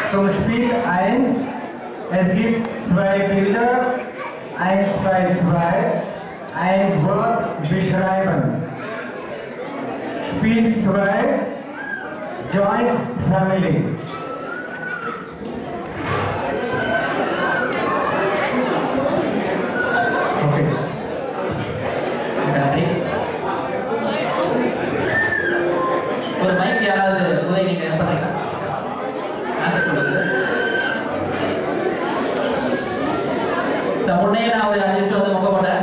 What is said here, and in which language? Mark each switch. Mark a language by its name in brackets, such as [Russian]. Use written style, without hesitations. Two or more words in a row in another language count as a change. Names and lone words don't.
[German] Zum Spiel 1. Es gibt 2 Bilder, 1, 2, 2. Ein Wort beschreiben. Spiel 2. [English] Joint Family. Okay. [Tamil] ஒரு மைக் யாராவது உதவி நீங்க பண்றீங்க ஆன்சர் சொல்லுங்க சார் முன்னே நான் ஒரு 5 நிமிஷம் வந்து மொக்க போட்டேன்